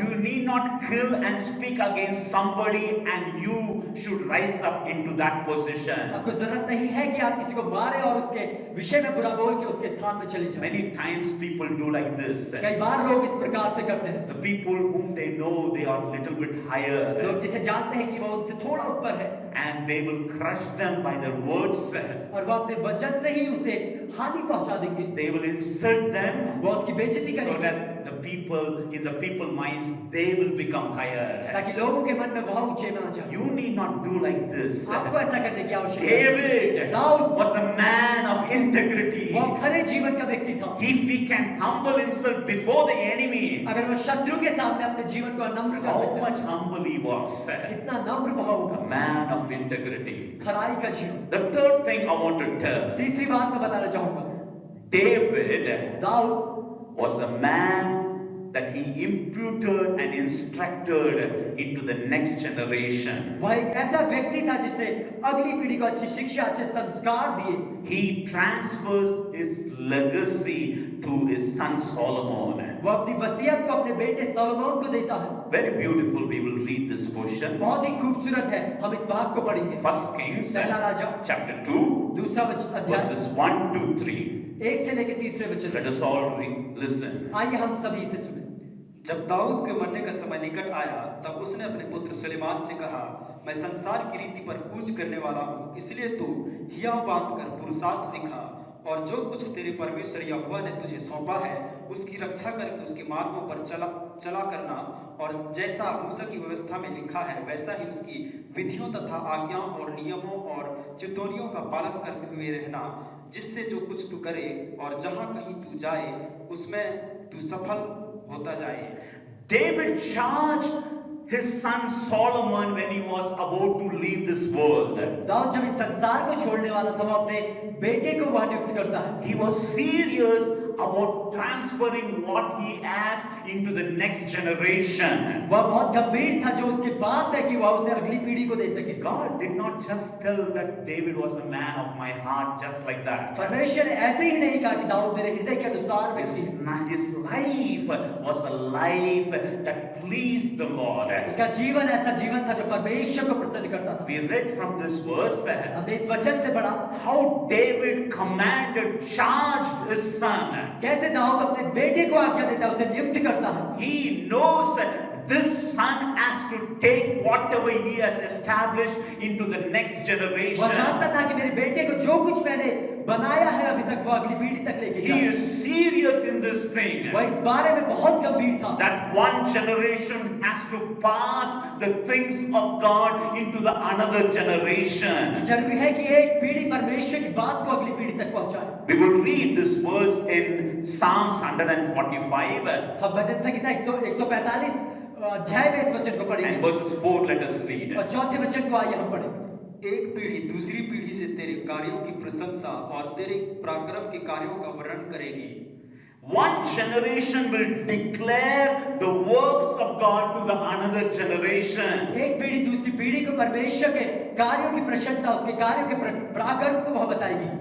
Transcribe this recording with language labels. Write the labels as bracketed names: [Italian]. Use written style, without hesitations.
[English] You need not kill and speak against somebody and you should rise up into that position. [Hindi] आपको जरूरत नहीं है कि आप किसी को मारे और उसके विषय में बुरा बोल के उसके स्थान में चले जाएं। [English] Many times people do like this. [Hindi] कई बार लोग इस प्रकार से करते हैं। [English] The people whom they know they are little bit higher, [Hindi] लोग जिसे जानते हैं कि वो उनसे थोड़ा ऊपर है [English] and they will crush them by their words. [Hindi] और वो अपने वचन से ही उसे हानि पहुंचा देंगे। [English] They will insult them [Hindi] वो उसकी बेइज्जती [English] so [Hindi] करेंगे [English] that in the people minds they will become higher. [Hindi] ताकि लोगों के मन में वह ऊंचे में आ जाए। [English] You need not do like this. [Hindi] आपको ऐसा करने की आवश्यकता नहीं। [English] David [Hindi] Dawood [English] was a man of integrity. [Hindi] वो खरे जीवन का व्यक्ति था। [English] If he can humble himself before the enemy, [Hindi] अगर वो शत्रु के सामने अपने जीवन को नम्र कर [English] how [Hindi] सकता [English] much humble he was. [Hindi] कितना नम्र वह होगा। [English] A man of integrity. [Hindi] खराई का जीवन। [English] The third thing I want to tell, [Hindi] तीसरी बात मैं बताना चाहूंगा, [English] David [Hindi] Dawood [English] was a man that he imputed and instructed into the next generation. [Hindi] वह एक ऐसा व्यक्ति था जिसने अगली पीढ़ी को अच्छी शिक्षा, अच्छे संस्कार दिए। [English] He transfers his legacy to his son Solomon. [Hindi] वो अपनी वसीयत को अपने बेटे सोलोमन को देता है। [English] Very beautiful. We will read this portion. [Hindi] बहुत ही खूबसूरत है, हम इस भाग को पढ़ेंगे। [English] First Kings [Hindi] पहला राजा [English] chapter 2 [Hindi] दूसरा अध्याय [English] verses 1 to 3. [Hindi] 1 से लेकर तीसरे वचन। [English] Let us all listen. [Hindi] आइए हम सभी से सुने। जब दाऊद के मरने का समय निकट आया तब उसने अपने पुत्र सुलेमान से कहा, मैं संसार की रीति पर कूच करने वाला हूँ, इसलिए तू हियाव बांधकर पुरुषार्थ दिखा और जो कुछ तेरे परमेश्वर यहोवा ने तुझे सौंपा है उसकी रक्षा करके उसके मार्गों पर चला करना, और जैसा मूसा की व्यवस्था में लिखा है वैसा ही उसकी विधियों तथा आज्ञाओं और नियमों और चितौनियों का पालन करते हुए रहना, जिससे जो कुछ तू करे और जहाँ कहीं तू जाए उसमें तू सफल होता जाए। [English] David charged his son Solomon when he was about to leave this world. [Hindi] Dawood जब इस संसार को छोड़ने वाला था वो अपने बेटे को वह नियुक्त करता है। [English] He was serious about transferring what he has into the next generation. [Hindi] वह बहुत गंभीर था जो उसके पास है कि वह उसे अगली पीढ़ी को दे सके। [English] God did not just tell that David was a man of my heart just like that. [Hindi] परमेश्वर ने ऐसे ही नहीं कहा कि दाऊद मेरे हृदय के अनुसार व्यक्ति है। [English] His life was a life that pleased the Lord. [Hindi] उसका जीवन ऐसा जीवन था जो परमेश्वर को प्रसन्न करता था। [English] We read from this verse [Hindi] हमने इस वचन से पढ़ा [English] how David commanded, charged his son. [Hindi] कैसे दाऊद अपने बेटे को आज्ञा देता है, उसे नियुक्त करता है। [English] He knows this son has to take whatever he has established into the next [Hindi] वह [English] generation. [Hindi] जानता था कि मेरे बेटे को जो कुछ मैंने बनाया है अभी तक वो अगली पीढ़ी तक लेके [English] He [Hindi] जाए। [English] is serious in this thing. [Hindi] वह इस बारे में बहुत गंभीर था [English] That one generation has to pass the things of God into the another generation. [Hindi] जरूरी है कि एक पीढ़ी परमेश्वर की बात को अगली पीढ़ी तक पहुंचाए। [English] We will read this verse in Psalms 145 [Hindi] हम भजन संहिता 145 अध्याय में इस वचन को [English] and [Hindi] पढ़ेंगे [English] verses 4. Let us read. [Hindi] और चौथे वचन को आइए हम पढ़ेंगे। एक पीढ़ी दूसरी पीढ़ी से तेरे कार्यों की प्रशंसा और तेरे पराक्रम के कार्यों का वर्णन करेगी। [English] One generation will declare the works of God to the another generation. [Hindi] एक पीढ़ी दूसरी पीढ़ी को परमेश्वर के कार्यों की प्रशंसा, उसके कार्यों के पराक्रम को वह बताएगी।